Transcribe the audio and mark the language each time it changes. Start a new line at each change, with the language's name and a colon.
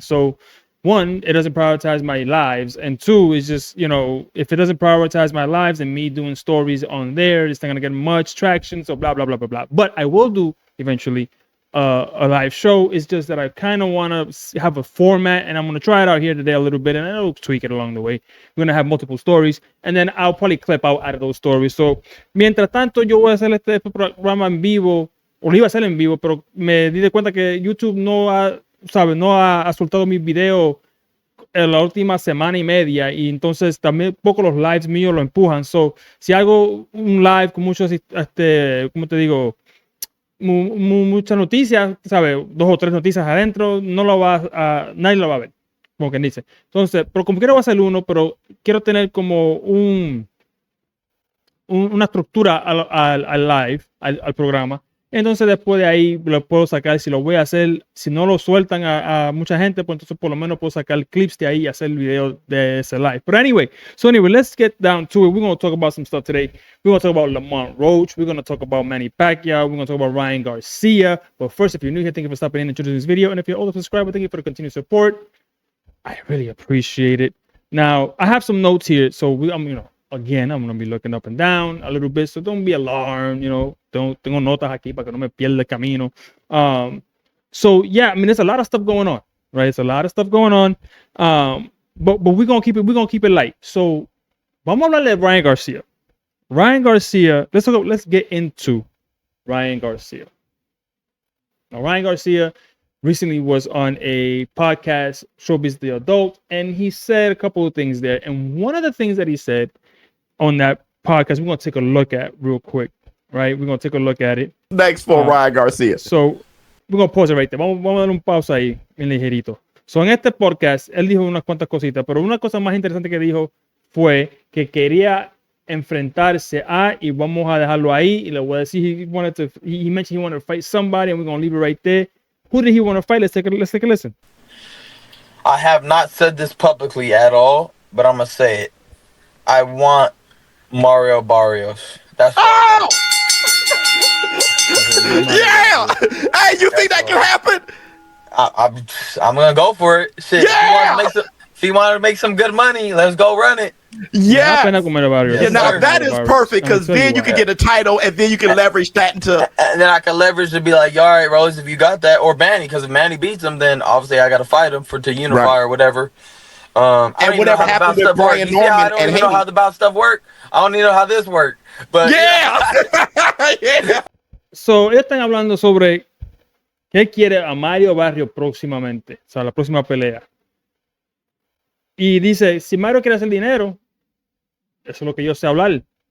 English: So, one, it doesn't prioritize my lives, and two, it's just if it doesn't prioritize my lives and me doing stories on there, it's not gonna get much traction. So blah blah blah blah blah. But I will do eventually a live show. It's just that I kind of want to have a format, and I'm going to try it out here today a little bit, and I'll tweak it along the way. We're going to have multiple stories, and then I'll probably clip out of those stories.
Spanish: So, mientras tanto, yo voy a hacer este programa en vivo, o lo iba a hacer en vivo, pero me di de cuenta que YouTube no ha soltado mis videos en la última semana y media, y entonces también poco los lives míos lo empujan. So, si hago un live con muchos, ¿cómo te digo? Muchas noticias, ¿sabes? 2 o 3 noticias adentro, nadie lo va a ver, como quien dice. Entonces, pero como quiero va a ser uno, pero quiero tener como una estructura al live, al programa. Entonces, después de ahí lo puedo sacar. Si lo voy a hacer, si no lo sueltan a mucha gente, pues entonces por lo menos puedo sacar clips de ahí y hacer el video de ese live.
English: But anyway, let's get down to it. We're going to talk about some stuff today. We're going to talk about Lamont Roach. We're going to talk about Manny Pacquiao. We're going to talk about Ryan Garcia. But first, if you're new here, thank you for stopping in and choosing this video. And if you're an older subscriber, thank you for the continued support. I really appreciate it. Now, I have some notes here. So, again, I'm going to be looking up and down a little bit. So don't be alarmed,
Spanish: tengo notas aquí para que no me pierda el camino.
English: So yeah, I mean, there's a lot of stuff going on, right? It's a lot of stuff going on. But we're going to keep it light.
Spanish: So vamos a hablar de Ryan Garcia.
English: Ryan Garcia, let's get into Ryan Garcia. Now, Ryan Garcia recently was on a podcast, Showbiz the Adult, and he said a couple of things there. And one of the things that he said on that podcast, we're going to take a look at real quick, right? We're going to take a look at it. Next for Ryan Garcia. So, we're going to pause it right there.
Spanish: Vamos a dar un pausa ahí, en ligerito. So, en este podcast, él dijo unas cuantas cositas, pero una cosa más interesante que dijo fue que quería enfrentarse y vamos a dejarlo ahí, y le voy a decir,
English: he mentioned he wanted to fight somebody, and we're going to leave it right there. Who did he want to fight? Let's take a listen. I have not said this publicly at all, but I'm going to say it. I want Mario Barrios. That's yeah. Hey, you think that can happen? I'm gonna go for it. Shit. Yeah. If he wanted to make some good money, let's go run it. Yeah. Now that is perfect, because then you can get a title, and then you can leverage that into. And then I can leverage to be like, all right, Rose, if you got that, or Manny, because if Manny beats him, then obviously I got to fight him to unify right. Or whatever. And whatever happened to Brian Norman, I don't even know how the bout stuff work. I don't even know how this work. But yeah. Yeah.
Spanish: So, ellos están hablando sobre qué quiere a Mario Barrios próximamente, o sea, la próxima pelea. Y dice, si Mario quiere hacer dinero, eso es lo que yo sé hablar.